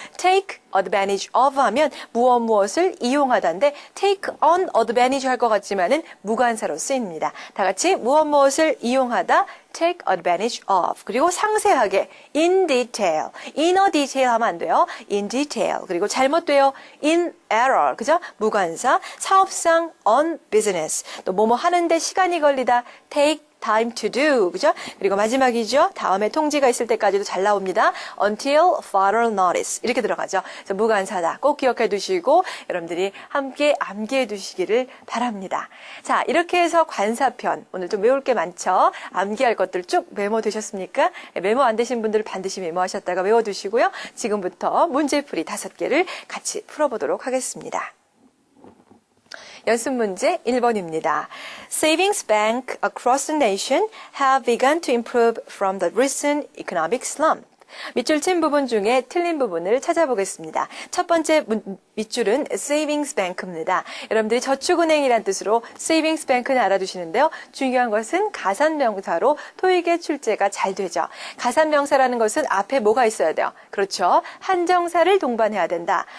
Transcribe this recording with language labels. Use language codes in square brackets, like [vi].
[en] take advantage of [ko] 하면 무엇을 이용하다인데 [en] take on advantage [ko] 할 것 같지만은 무관사로 쓰입니다. 다 같이 무엇을 이용하다 [en] take advantage of. [ko] 그리고 상세하게 [en] in detail. in a detail [ko] 하면 안 돼요. [en] in detail. [ko] 그리고 잘못돼요. [en] in error. [ko] 그죠? 무관사. 사업상 [en] on business. [ko] 또 뭐뭐 하는데 시간이 걸리다 [en] take time to do. [ko] 그죠? 그리고 마지막이죠. 다음에 통지가 있을 때까지도 잘 나옵니다. [en] until further notice. [ko] 이렇게 들어가죠. 그래서 무관사다. 꼭 기억해 두시고 여러분들이 함께 암기해 두시기를 바랍니다. 자, 이렇게 해서 관사편. 오늘 좀 외울 게 많죠? 암기할 것들 쭉 메모 되셨습니까? 메모 안 되신 분들 반드시 메모하셨다가 외워두시고요. 지금부터 문제풀이 5개를 같이 풀어보도록 하겠습니다. 연습 문제 1번입니다. [en] Savings banks across the nation have begun to improve from the recent economic slump. [ko] 밑줄 친 부분 중에 틀린 부분을 찾아보겠습니다. 첫 번째 밑줄은 savings bank입니다. 여러분들이 저축은행이란 뜻으로 savings bank는 알아두시는데요. 중요한 것은 가산명사로 토익의 출제가 잘 되죠. 가산명사라는 것은 앞에 뭐가 있어야 돼요? 그렇죠. 한정사를 동반해야 된다.